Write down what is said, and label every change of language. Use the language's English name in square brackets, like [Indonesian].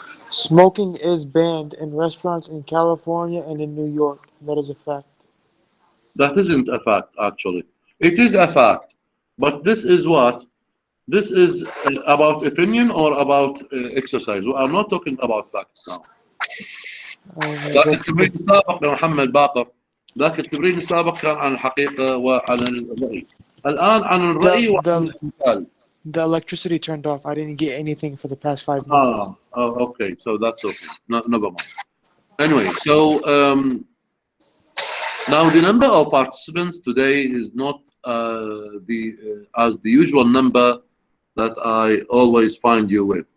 [English] Smoking is banned in restaurants in California and in New York. That is a fact. That isn't a fact, actually. It is a fact, but this is what? This is about opinion or about exercise. I'm not talking about facts now. [Arabic] ذاك التمرين السابق يا محمد باقر، ذاك التمرين السابق كان عن الحقيقة وعن الرأي. الآن عن الرأي وعن المثال. [English] The electricity turned off. I didn't get anything for the past 5 minutes. Okay. So that's okay. Never mind. Anyway, so now the number of participants today is not as the usual number that I always find you with.